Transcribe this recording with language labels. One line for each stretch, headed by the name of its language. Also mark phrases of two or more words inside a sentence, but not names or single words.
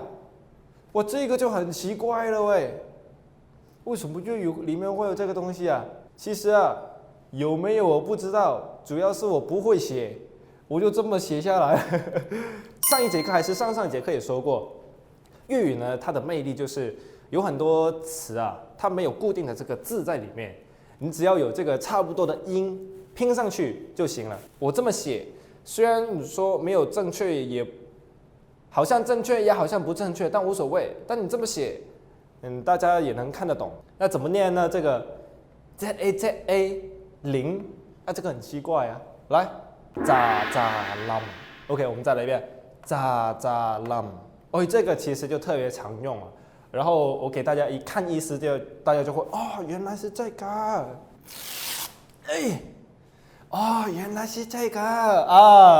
Chinese: 我這個就很奇怪了喂。為什麼粵語裡面會有這個東西啊？其實啊，有沒有我不知道，主要是我不會寫，我就這麼寫下來。上一節課還是上一節課也說過，粵語呢，它的魅力就是有很多詞啊，它沒有固定的這個字在裡面，你只要有這個差不多的音拼上去就行了。我這麼寫，雖然你說沒有正確，也好像正確，也好像不正確，但無所謂。但你這麼寫。大家也能看得懂。那怎麼念呢？這個 ZA 0，啊，這個很奇怪啊。來，咋冧 ，OK， 我們再來一遍，咋冧。哦，這個其實就特別常用啊。然後我給大家一看意思，大家就會哦，原來是這個。哎，哦，原來是這個啊！